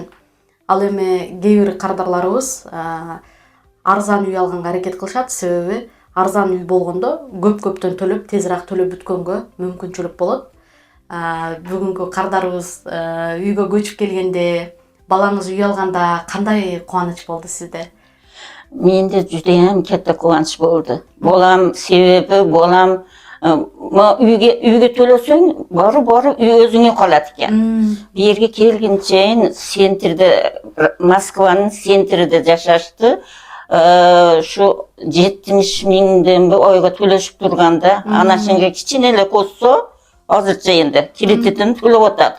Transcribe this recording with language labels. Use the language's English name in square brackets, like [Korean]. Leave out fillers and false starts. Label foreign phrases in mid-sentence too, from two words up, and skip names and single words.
[Kyrgyz] Ал эми кээ бир кардарларыбыз арзан үй алганга аракет кылышат, себеби арзан үй болгондо көптөн төлөп, тезирээк төлөп бүткөнгө мүмкүнчүлүк болот. бүгүнкү кардарыбыз үйгө көчүп келгенде, балаңыз үй алганда кандай кубаныч болду сизде? [Uzbek] Менде judayam katta quvonch bo'ldi. Bolam sebebi bolam uyga to'lasang, borib uy o'zingga qoladi ekan. Bu yerga kelguncha sentrda, Moskvaning sentrida yashashdi. Shu 70 mingdan oyga to'lashib turganda, ana shunga kichkinala qo'shsa, hozircha endi kreditini to'lab o'tadi.